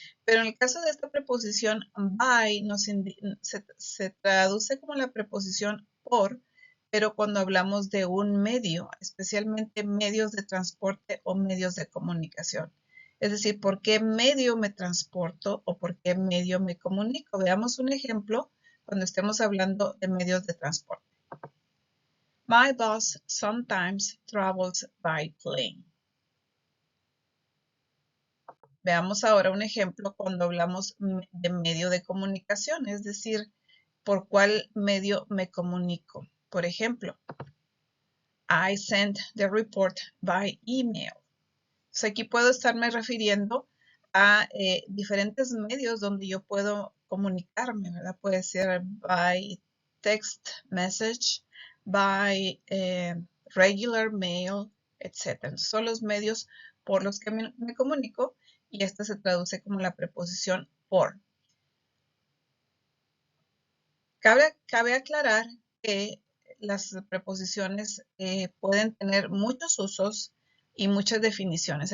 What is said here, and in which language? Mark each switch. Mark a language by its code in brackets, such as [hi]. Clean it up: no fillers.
[es] Pero en el caso de esta preposición by se traduce como la preposición por, pero cuando hablamos de un medio, especialmente medios de transporte o medios de comunicación. Es decir, ¿por qué medio me transporto o por qué medio me comunico? Veamos un ejemplo cuando estemos hablando de medios de transporte. [en] My boss sometimes travels by plane. [es] Veamos ahora un ejemplo cuando hablamos de medio de comunicación, es decir, ¿por cuál medio me comunico? Por ejemplo, [en] I sent the report by email. [es] Entonces aquí puedo estarme refiriendo a diferentes medios donde yo puedo comunicarme, ¿verdad? Puede ser [en] by text message, by regular mail, etc. [es] Son los medios por los que me comunico y esta se traduce como la preposición por. Cabe aclarar que las preposiciones pueden tener muchos usos y muchas definiciones.